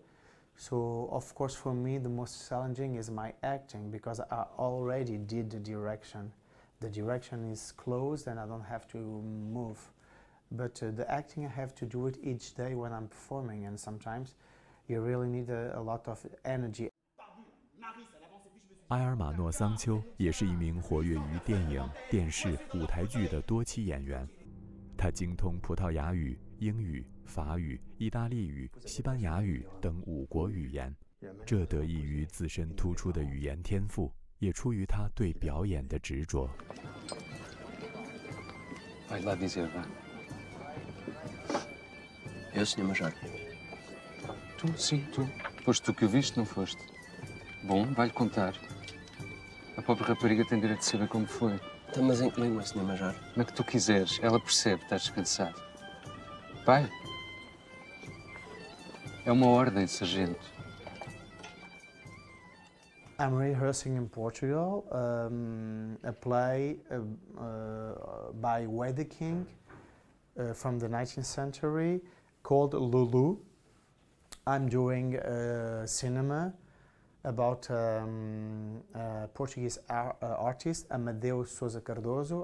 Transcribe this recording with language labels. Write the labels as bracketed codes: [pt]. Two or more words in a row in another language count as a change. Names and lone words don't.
[en] So of course for me the most challenging is my acting, because I already did the direction. The direction is closed and I don't have to move. But the acting I have to do it each day when I'm performing, and sometimes you really need a lot of energy. [zh] 埃尔马诺·桑丘也是一名活跃于电影、电视、舞台剧的多栖演员。他精通葡萄牙语、英语、法语、意大利语、西班牙语等5国语言，这得益于自身突出的语言天赋，也出于他对表演的执着。 [pt] Vai lá dizer, vá. É o Sr. Major. Tu, sim, tu. Foste tu que o viste, não foste? Bom, vai-lhe contar. A pobre rapariga tem direito de saber como foi. Então, mas em que língua, Sr. Major? Na que tu quiseres, ela percebe, estás descansado. Vai. É uma ordem, sargento. [en] I'm rehearsing in Portugal a play by Wedekind from the 19th century called Lulu. I'm doing cinema about a Portuguese artist, Amadeu Sousa Cardoso.